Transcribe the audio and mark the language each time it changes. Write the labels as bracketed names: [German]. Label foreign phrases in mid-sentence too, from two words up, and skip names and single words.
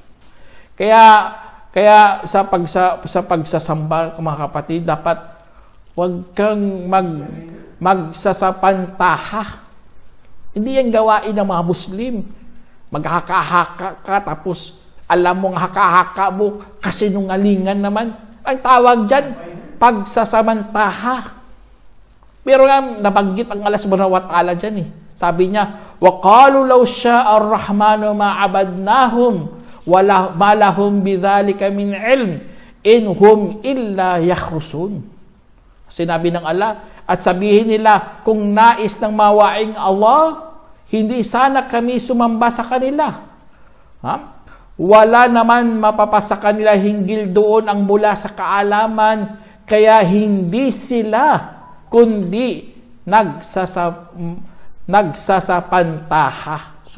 [Filipino] Kaya sa pagsasamba, mga kapatid, dapat huwag kang magsasapantaha. Hindi yan gawain ng mga Muslim. Maghaka-haka ka, tapos alam mong haka-haka mo, kasinungalingan naman. Ang tawag dyan, pagsasamantaha. Pero nga, nabanggit ang Allah [Arabic] سبحانه وتعالى [Filipino] dyan. Sabi niya, [Arabic] وَقَالُوا لَوْ شَاءَ الرَّحْمَنُ مَا عَبَدْنَاهُمْ وَمَا لَهُمْ بِذَلِكَ مِنْ عِلْمٍ إِنْ هُمْ إِلَّا يَخْرُسُونَ. [Filipino] Sinabi ng Allah, at sabihin nila, kung nais ng mawaing Allah, hindi sana kami sumamba sa kanila. Wala naman mapapasa kanila hinggil doon ang mula sa kaalaman, kaya hindi sila, kundi nagsasapantaha.